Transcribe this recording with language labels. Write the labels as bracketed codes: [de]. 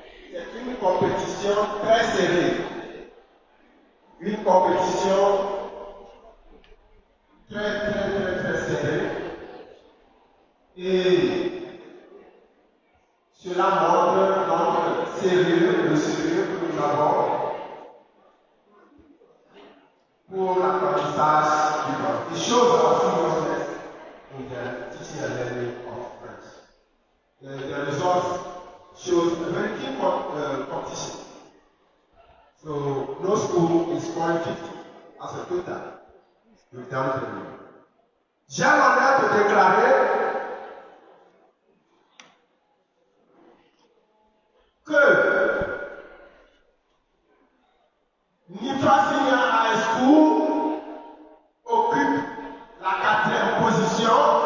[fr] C'est une compétition très serrée. Une compétition très serrée. Et cela montre notre sérieux, le sérieux que nous avons pour l'apprentissage du French. [en] It shows our seriousness in the teaching and learning of French. The results shows a very keen competition. So no school is scoring 50 as a total without the rule. [fr] J'ai l'honneur de déclarer que Nifa Senior High School occupe la 4e position.